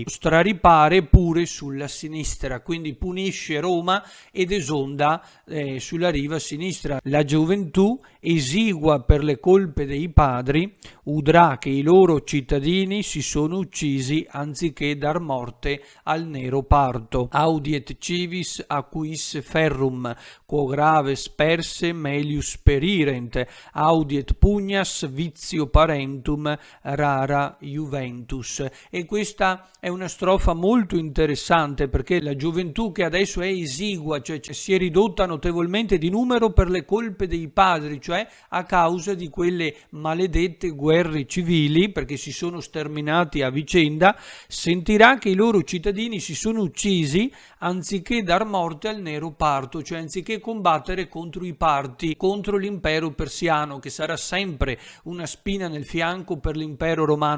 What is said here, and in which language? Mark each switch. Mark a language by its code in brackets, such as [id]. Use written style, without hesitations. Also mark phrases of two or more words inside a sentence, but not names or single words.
[it] Straripare pure sulla sinistra, quindi punisce Roma ed esonda sulla riva sinistra. La gioventù, esigua per le colpe dei padri, udrà che i loro cittadini si sono uccisi anziché dar morte al nero parto. [la] Audiet civis acuisse ferrum, quo graves perse melius perirent, audiet pugnas vizio parentum rara juventus. [it] E questa è una strofa molto interessante, perché la gioventù che adesso è esigua, cioè si è ridotta notevolmente di numero per le colpe dei padri, cioè a causa di quelle maledette guerre civili, perché si sono sterminati a vicenda, sentirà che i loro cittadini si sono uccisi anziché dar morte al nero parto, cioè anziché combattere contro i parti, contro l'impero persiano, che sarà sempre una spina nel fianco per l'impero romano.